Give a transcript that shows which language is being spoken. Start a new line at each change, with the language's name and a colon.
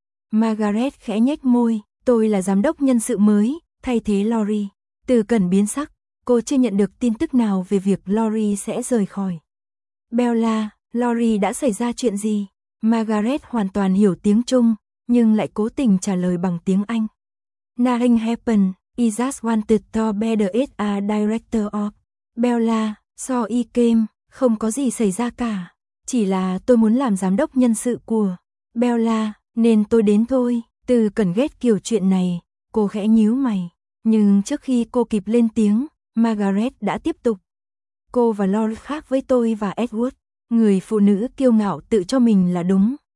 Vietnamese: Margaret khẽ nhếch môi, tôi là giám đốc nhân sự mới, thay thế Lori. Từ Cần biến sắc, cô chưa nhận được tin tức nào về việc Lori sẽ rời khỏi. Bella, Lori đã xảy ra chuyện gì? Margaret hoàn toàn hiểu tiếng Trung, nhưng lại cố tình trả lời bằng tiếng Anh.
English: Nothing happened. He just wanted to be the HR director of Bella, so he came.
Vietnamese: Không có gì xảy ra cả. Chỉ là tôi muốn làm giám đốc nhân sự của Bella, nên tôi đến thôi. Từ Cần ghét kiểu chuyện này, cô khẽ nhíu mày. Nhưng trước khi cô kịp lên tiếng, Margaret đã tiếp tục. Cô và Lori khác với tôi và Edward. Người phụ nữ kiêu ngạo tự cho mình là đúng.